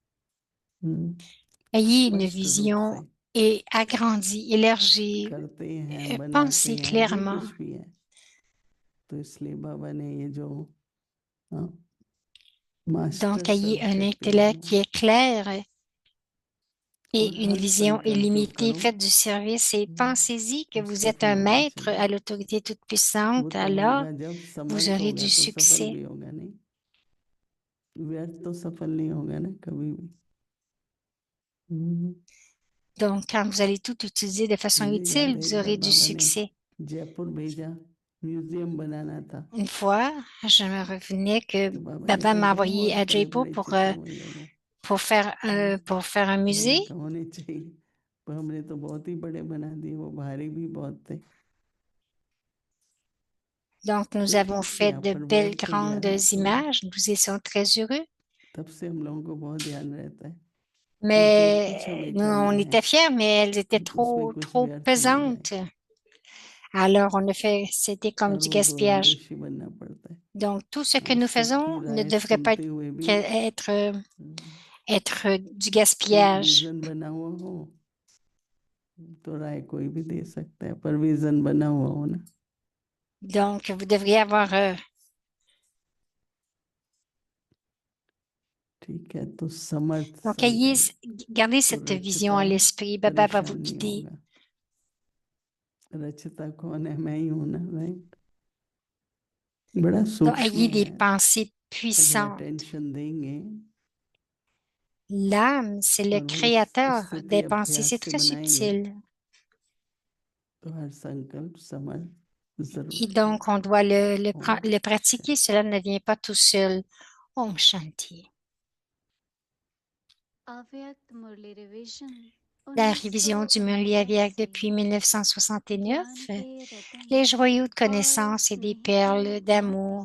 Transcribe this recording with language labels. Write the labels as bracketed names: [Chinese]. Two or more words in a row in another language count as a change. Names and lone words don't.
[French] Ayez une [Hindi] स्पष्ट रूप [French] vision [Hindi] से [French] et agrandie, élargie. [Hindi] करते हैं, बनाते [French] Pensez [Hindi] हैं, जो [French] clairement. [Hindi] कुछ भी है। तो इसलिए बाबा ने ये जो मास्टर [French] Donc, ayez un [Hindi] सर्वशक्तिमान [French] intellect [Hindi] हूँ, [French] qui est clair et [Hindi] और [French] une [Hindi] हर [French] vision [Hindi] संकल्प [French] illimitée. [Hindi] करो [French] Faites du service et pensez-y que [Hindi] और [French] vous êtes [Hindi] सफल [French] un [Hindi] होना [French] maître [Hindi] चाहिए। [French] à l'autorité toute [Hindi] वो [French] puissante, [Hindi] तो [French] alors [Hindi] होगा जब [French] vous [Hindi] समर्थ [French] aurez [Hindi] होगा [French] du [Hindi] तो सफल [French] succès. [Hindi] भी होगा, नहीं व्यर्थ तो सफल नहीं होगा ना कभी भी। हम्म, [French] Donc, quand vous allez tout utiliser de façon [Hindi] मुझे याद [French] utile, [Hindi] है [French] vous [Hindi] एक बार [French] aurez du [Hindi] बाबा ने [French] succès. [Hindi] जयपुर भेजा, म्यूजियम बनाना था, [French] Une fois, je me revenais que [Hindi] तो बाबा ने [French] Baba [Hindi] कहा [French] m'a [Hindi] बहुत [French] envoyé à [Hindi] बड़े [French] Jaipur [Hindi] बड़े चित्र वहीं लगो। [French] pour faire un [Hindi] तो [French] musée. [Hindi] मैंने कहा होने चाहिए, पर हमने तो बहुत ही बड़े बना दिए, वो भारी भी बहुत थे। [French] Donc, nous [Hindi] तो [French] avons [Hindi] ठीक [French] fait [Hindi] किया, [French] de [Hindi] पर [French] belles [Hindi] व्यर्थ [French] grandes [Hindi] ज्ञान तो [French] images. Nous étions très heureux. [Hindi] तब से हम लोगों को बहुत ध्यान रहता है क्योंकि कुछ [French] Mais [Hindi] हमें [French] nous, on [Hindi] करना है, [French] était fiers, mais elles étaient [Hindi] उसमें [French] trop, [Hindi] कुछ [French] trop [Hindi] व्यर्थ ना जाए, [French] pesantes. Alors, on a fait, c'était comme [Hindi] और [French] du [Hindi] वो [French] gaspillage. [Hindi] दूरंदेशी बनना पड़ता है। [French] Donc, tout ce que [Hindi] हाँ, [French] nous [Hindi] सबकी [French] faisons ne [Hindi] राय [French] devrait pas [Hindi] सुनते हुए भी [French] être du [Hindi] ठीक [French] gaspillage. [Hindi] विजन बना हुआ हो तो राय कोई भी दे सकता है, पर विजन बना हुआ हो ना। [French] Donc, vous devriez avoir [Hindi] ठीक है, तो समर्थ [French] donc, [Hindi] संकल्प [French] gardez [Hindi] तो [French] cette vision [Hindi] रचता [French] à l'esprit. Baba va vous [Hindi] परेशान नहीं [French] guider. [Hindi] होगा। रचता कौन है? मैं ही हूं ना, राइट। बड़ा [French] Donc, [Hindi] सूक्ष्म [French] ayez des [Hindi] है, [French] pensées [Hindi] अगर [French] puissantes. [Hindi] अटेंशन देंगे [French] L'âme, c'est le [Hindi] और वो [French] créateur [Hindi] स्तुति [French] des pensées. [Hindi] अभ्यास [French] C'est [Hindi] से [French] très [Hindi] बनाएंगे [French] subtil. [Hindi] तो हर संकल्प समर्थ [French] Et [Hindi] जरूर [French] donc, on doit [Hindi] होगा। [French] le pratiquer. Cela ne vient pas tout seul. [Hindi] ओम शांति. अव्यक्त मुरली रिवीजन [French] La révision du Murli [Hindi] 1949 [French] Aviak [Hindi] से [French] depuis 1969. [Hindi] ज्ञान के रतन [French] Les joyaux de [Hindi] और [French] connaissance et des [Hindi] स्नेह की [French] perles d'amour.